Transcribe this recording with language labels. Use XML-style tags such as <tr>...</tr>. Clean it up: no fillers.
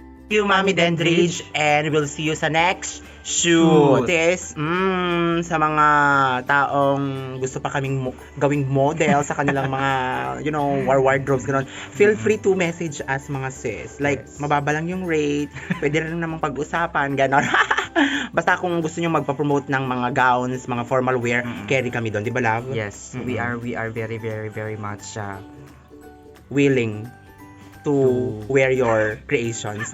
<en>See you, Mami Dendridge, and we'll see you</en> <tl>sa</tl> <en>next shoot.</en> <tl>Sis, sa mga taong gusto pa kaming gawing model sa kanilang mga, wardrobes, gano'n,</tl> <en>feel free to message us</en> <tl>mga sis.</tl> <en>Like, Yes.</en> <tl>mababa lang yung rate, pwede rin namang pag-usapan, gano'n. Basta kung gusto nyo magpa-promote ng mga gowns, mga formal wear, carry kami doon, di ba, love?</tl> <en>Yes, we are very, very, very much Willing to wear your creations.</en>